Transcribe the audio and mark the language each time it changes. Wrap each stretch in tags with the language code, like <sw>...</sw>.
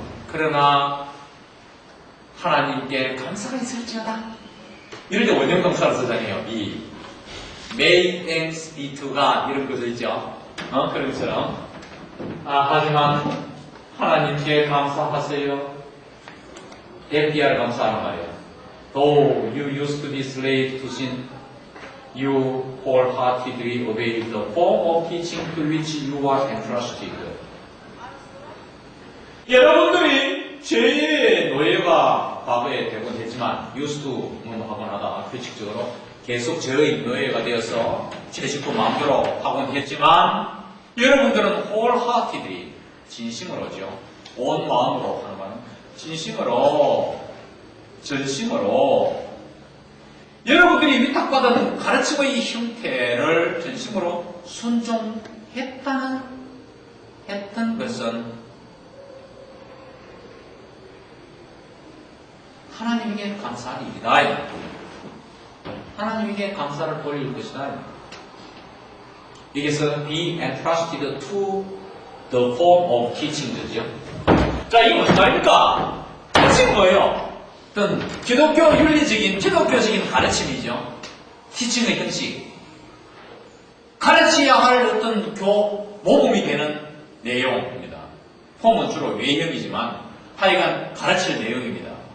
<ko>그러나 하나님께 감사가 있을지어다. 이럴 때 원형동사를 쓰잖아요.</ko> <en>be. May thanks be to God.</en> <ko>이런 거 있죠. 그런 것처럼. 하지만 하나님께 감사하세요. FDR 감사하는 말이에요.</ko> <en>Though you used to be slave to sin, you wholeheartedly obeyed the form of teaching to which you are entrusted.</en> <ko>여러분들이 죄의 노예가 과거에 되곤 했지만</ko> <en>used to</en> <ko>하곤 하다 규칙적으로 계속 죄의 노예가 되어서 죄 짓고 마음대로 하곤 했지만 여러분들은 wholeheartedly 진심으로죠. 온 마음으로 하는 말은 진심으로 전심으로 여러분들이 위탁받은 가르침의 형태를 전심으로 순종했던 것은 하나님에게 감사할 일이다. 하나님에게 감사를 돌릴 것이다. 여기서</ko> <en>be entrusted to the form of teaching</en> <ko>이죠. 자, 이게 무슨 말입니까? 가르침은 뭐예요? 어떤 기독교적인 가르침이죠. 티칭의 형식. 가르쳐야 할 어떤 모범이 되는 내용입니다. 폼은 주로 외형이지만 하여간 가르칠 내용입니다.</ko>